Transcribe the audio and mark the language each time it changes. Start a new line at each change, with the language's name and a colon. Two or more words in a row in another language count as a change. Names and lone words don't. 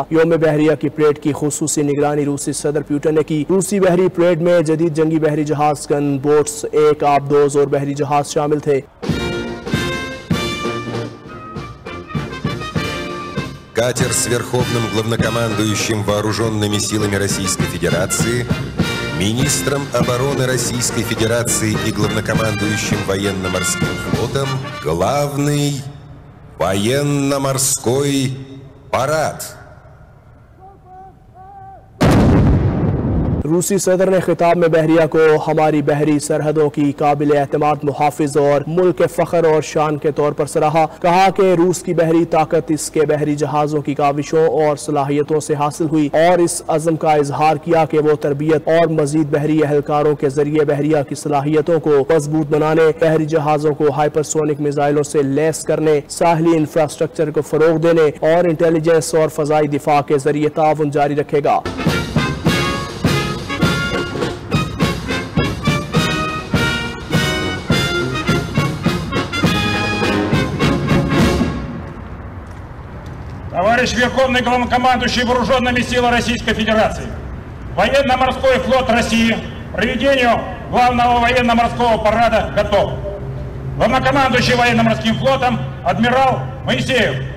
Urdu: یوم بحریہ کی پریڈ کی خصوصی نگرانی روسی صدر پوتن نے کی. روسی بحری پریڈ میں جدید جنگی بحری جہاز,
English: gun boats,
Urdu: ایک آبدوز اور بحری جہاز شامل تھے.
Russian: Катер с верховным главнокомандующим вооруженными силами Российской Федерации, министром обороны Российской Федерации и главнокомандующим военно-морским флотом главный военно-морской парад.
Urdu: روسی صدر نے خطاب میں بحریہ کو ہماری بحری سرحدوں کی قابل اعتماد محافظ اور ملک کے فخر اور شان کے طور پر سراہا. کہا کہ روس کی بحری طاقت اس کے بحری جہازوں کی کاوشوں اور صلاحیتوں سے حاصل ہوئی اور اس عزم کا اظہار کیا کہ وہ تربیت اور مزید بحری اہلکاروں کے ذریعے بحریہ کی صلاحیتوں کو مضبوط بنانے، بحری جہازوں کو ہائپرسونک میزائلوں سے لیس کرنے، ساحلی انفراسٹرکچر کو فروغ دینے اور انٹیلیجنس اور فضائی دفاع کے ذریعے تعاون جاری رکھے گا.
Russian: Товарищ Верховный Главнокомандующий Вооруженными силами Российской Федерации, Военно-морской флот России к проведению главного военно-морского парада готов. Главнокомандующий военно-морским флотом адмирал Моисеев.